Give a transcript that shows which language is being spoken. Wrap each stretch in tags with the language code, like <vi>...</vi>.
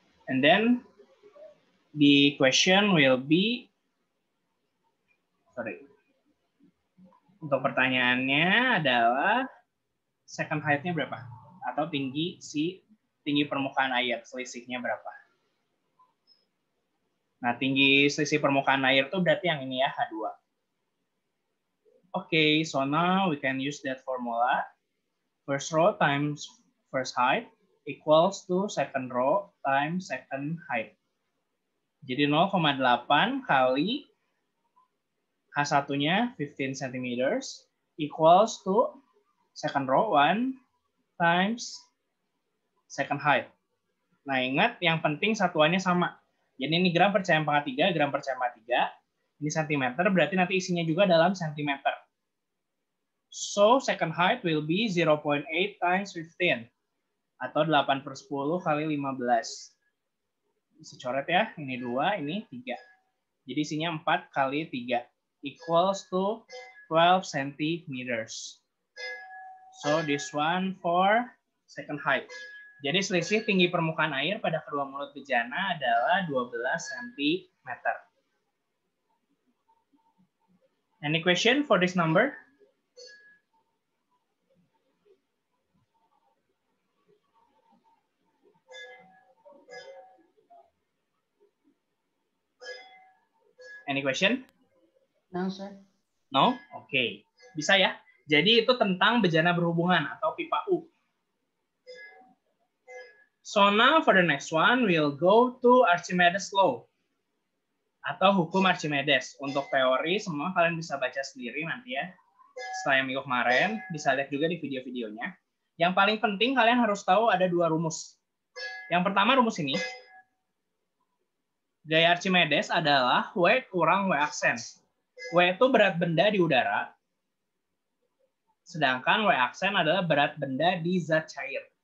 <en>And then the question will be,</en> <id>untuk pertanyaannya adalah</id> <en>second height-nya berapa?</en> <id>Atau tinggi permukaan air, selisihnya berapa? Nah, tinggi selisih permukaan air itu berarti yang ini ya, H2.</id> <en>Okay, so now we can use that formula. First row times first height equals to second row times second height.</en> <id>Jadi 0,8 kali H1-nya 15 cm</id> <en>equals to second row 1 times second height.</en> <id>Nah, ingat yang penting satuannya sama. Jadi ini gram per cm pangkat 3, gram per cm pangkat 3. Ini cm, berarti nanti isinya juga dalam cm.</id> <en>So, second height will be 0.8 times 15.</en> <id>Atau 8/10 kali 15. Bisa coret ya, ini 2, ini 3. Jadi isinya 4 kali 3</id> <en>equals to</en> <id>12 centimeters.</id> <en>So this one for second height.</en> <id>Jadi selisih tinggi permukaan air pada kedua mulut bejana adalah 12 cm.</id> <en>Any question for this number? Any question? No, sir.</en> <id>No? Oke. Okay. Bisa ya? Jadi itu tentang bejana berhubungan atau pipa U.</id> <en>So now for the next one, we'll go to Archimedes law.</en> <id>Atau hukum Archimedes. Untuk teori, semua kalian bisa baca sendiri nanti ya. Setelah yang minggu kemarin, bisa lihat juga di video-videonya. Yang paling penting kalian harus tahu ada 2 rumus. Yang pertama rumus ini. Gaya Archimedes adalah W kurang W aksen. W itu berat benda di udara, sedangkan W aksen adalah berat benda di zat cair.</id>